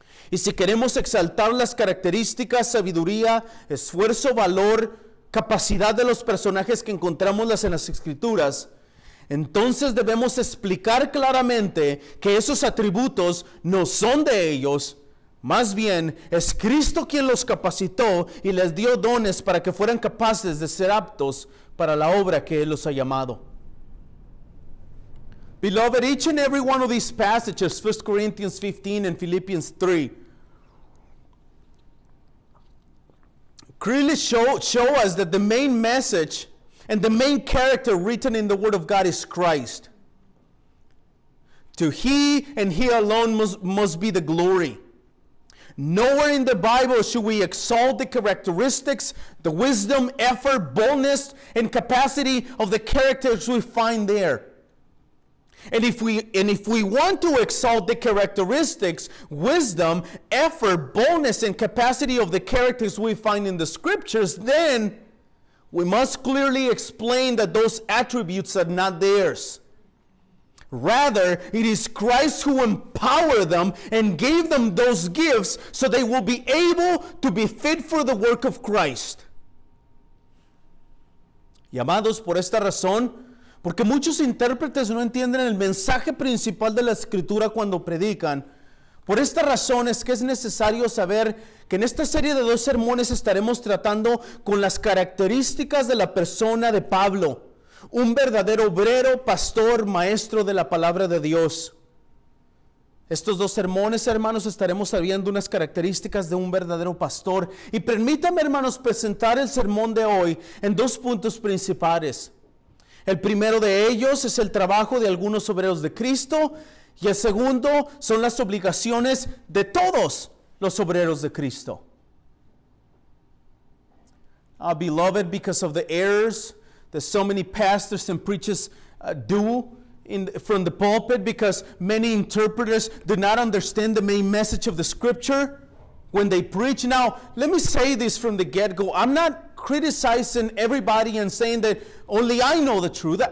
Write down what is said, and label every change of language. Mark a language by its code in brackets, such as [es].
[es] Y si queremos exaltar las características, sabiduría, esfuerzo, valor, capacidad de los personajes que encontramos en las Escrituras, entonces debemos explicar claramente que esos atributos no son de ellos. Más bien, es Cristo quien los capacitó y les dio dones para que fueran capaces de ser aptos para la obra que Él los ha llamado. [en] Beloved, each and every one of these passages, 1 Corinthians 15 and Philippians 3, clearly show us that the main message and the main character written in the Word of God is Christ. To He and He alone must be the glory. Nowhere in the Bible should we exalt the characteristics, the wisdom, effort, boldness, and capacity of the characters we find there. And if we want to exalt the characteristics, wisdom, effort, boldness, and capacity of the characters we find in the Scriptures, then we must clearly explain that those attributes are not theirs. Rather, it is Christ who empowered them and gave them those gifts so they will be able to be fit for the work of Christ. [es] Y amados, por esta razón, porque muchos intérpretes no entienden el mensaje principal de la Escritura cuando predican, por esta razón es que es necesario saber que en esta serie de 2 sermones estaremos tratando con las características de la persona de Pablo, un verdadero obrero, pastor, maestro de la palabra de Dios. Estos 2 sermones, hermanos, estaremos viendo unas características de un verdadero pastor. Y permítanme, hermanos, presentar el sermón de hoy en 2 puntos principales. El primero de ellos es el trabajo de algunos obreros de Cristo, y el segundo son las obligaciones de todos los obreros de Cristo. [en] Beloved, because of the errors that so many pastors and preachers do from the pulpit, because many interpreters do not understand the main message of the scripture when they preach. Now, let me say this from the get-go. I'm not criticizing everybody and saying that only I know the truth.